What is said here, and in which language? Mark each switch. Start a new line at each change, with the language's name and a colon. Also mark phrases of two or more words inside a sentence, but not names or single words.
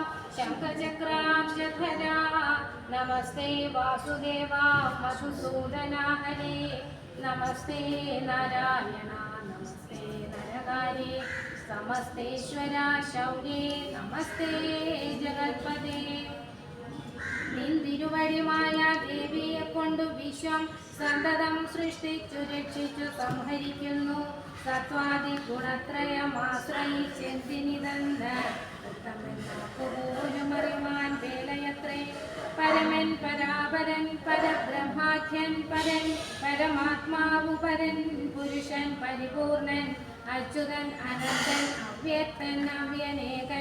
Sanskrit: शङ्खचक्रांशधरा नमस्ते वासुदेवा मधुसूदना हरे नमस्ते नारायणा नमस्ते नरकारे समस्तेश्वरा शौर्ये नमस्ते जगत्पते
Malayalam: നിന്തിരുവഴിമായ ദേവിയെ കൊണ്ടു വിശ്വം സന്തതം സൃഷ്ടിച്ചു രക്ഷിച്ചു സംഹരിക്കുന്നു സത്വാദി ഗുണത്രയമാശ്രയിച്ചെന്തിനിതന്ന് പോലുമറിവാൻ വേലയത്രേ പരമൻ പരാപരൻ പരബ്രഹ്മാഖ്യൻ പരൻ പരമാത്മാവു പരൻ പുരുഷൻ പരിപൂർണൻ അച്യുതൻ അനന്തൻ അവ്യക്തൻ അവ്യനേകൻ